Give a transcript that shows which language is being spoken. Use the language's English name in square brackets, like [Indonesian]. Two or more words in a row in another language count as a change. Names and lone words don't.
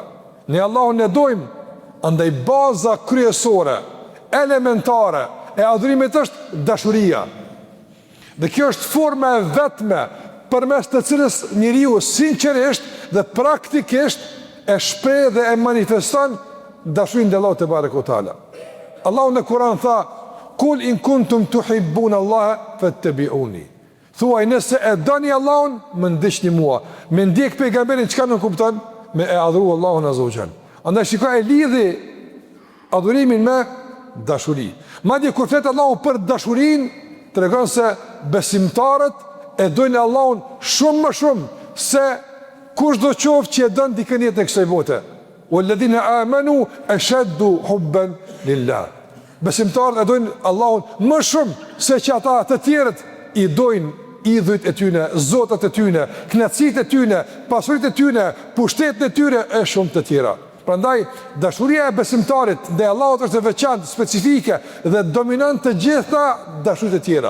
[Albanian] Ne Allahun e dojmë, andaj baza kryesore, elementare e adhurimit është dashuria. Dhe kjo është forma e vetme përmes të cilës njeriu sinqerisht dhe praktikisht e shpreh dhe e manifeston dashurinë te Allahu [Arabic] تبارك وتعالى. [Albanian] Allahu në Kur'an tha: [Arabic] "قل إن كنتم تحبون الله فاتبعوني." [Albanian] Thuaj, nëse e doni Allahun, më ndiqni mua. Me ndjek pejgamberin çka nuk kupton? Me e adhuru Allahun [Arabic] عز وجل. [Albanian] Andaj shikoj e lidhi adhurimin me dashuri. Madje kur flet Allahu për dashurinë, tregon se besimtarët e dojnë Allahun shumë më shumë se kushdo qoftë që e don dikën jetë në kësaj bote. [Arabic] والذين آمنوا أشد حبا لله. [Albanian] Besimtarët e dojnë Allahun më shumë se që ata të tjerët i dojnë idhujt e tyne, zotat e tyne, knatësit e tyne, pasurit e tyne, pushtetin e tyre e shumë të tjera. Prandaj, dashuria e besimtarit dhe Allahut është e veçantë, specifike dhe dominant të gjitha dashurit e tjera.